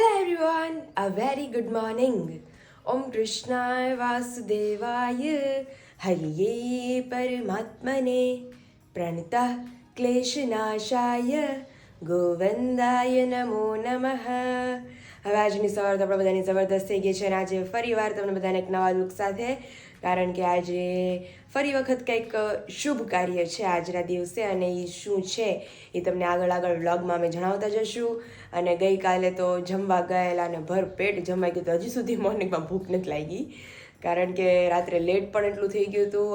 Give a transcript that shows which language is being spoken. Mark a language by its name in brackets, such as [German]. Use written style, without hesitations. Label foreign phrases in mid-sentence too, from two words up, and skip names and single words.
[English] everyone, a very good morning. [Sanskrit] Om Krishnaya Vasudevaya Hariye Paramatmane Pranita Kleshanashaya Govindaya Namo Namaha. [Gujarati] હવે આજની સવાર તો આપણે બધાની જબરદસ્ત થઈ ગઈ છે અને આજે ફરીવાર તમને બધાને એક નવા લુક સાથે, કારણ કે આજે ફરી વખત કંઈક શુભ કાર્ય છે આજના દિવસે અને એ શું છે એ તમને આગળ વ્લોગમાં અમે જણાવતા જશું. અને ગઈકાલે તો જમવા ગયેલા અને ભરપેટ જમાઈ ગયું, તો હજી સુધી મોર્નિંગમાં ભૂખ નથી લાગી કારણ કે રાત્રે લેટ પણ એટલું થઈ ગયું હતું.